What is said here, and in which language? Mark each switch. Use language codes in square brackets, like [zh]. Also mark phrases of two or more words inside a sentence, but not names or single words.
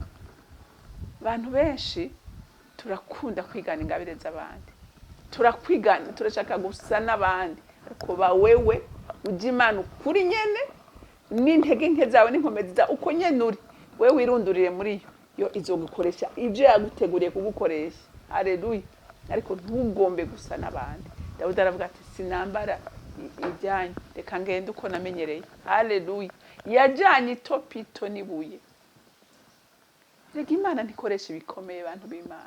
[rn] Abantu benshi turakunda kwigana ingabire z'abandi, turakwigana, turashaka gusa n'abandi, ariko ba wewe ujya Imana ukuri nyene n'intege nke zawe n'inkomezi zawe uko nyene uri, wewe wirundurire muri yo izogukoresha ibyo yaguteguriye kugukoresha. Haleluya. Ariko ntugombe gusa n'abandi. Dawudi aravuga ati sinambara ijyanye, reka ngende uko namenyereye. Haleluya. Yajyanye itopito n'ibuye. Rega Imana ntikoresha ibikomeye bantu b'Imana.